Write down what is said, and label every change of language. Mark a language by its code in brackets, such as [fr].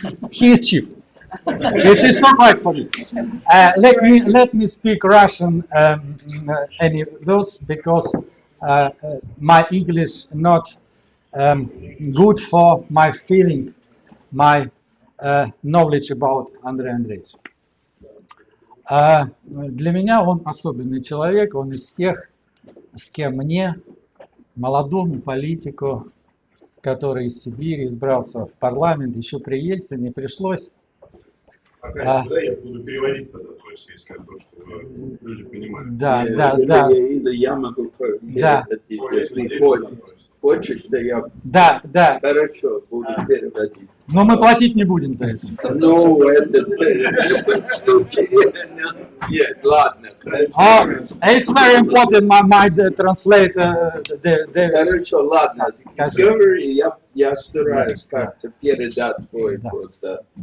[en] He is chief. It is surprise for you. Let me speak Russian any words because my English not good for my feeling, my knowledge about Andrei Andreevich. [ru] Для меня он особенный человек, он из тех, с кем мне, молодому политику, который из Сибири избрался в парламент, еще при Ельцине пришлось. Я буду переводить тогда, то есть, если то, что люди понимают. Да. Я могу Да. если хочешь, да я Да. хорошо буду переводить. Но мы платить не будем за это. Ну, этот случай, нет, ладно. [en] It's very important, my translator. [ru] Хорошо, ладно. Говори, я стараюсь как-то передать твой просто.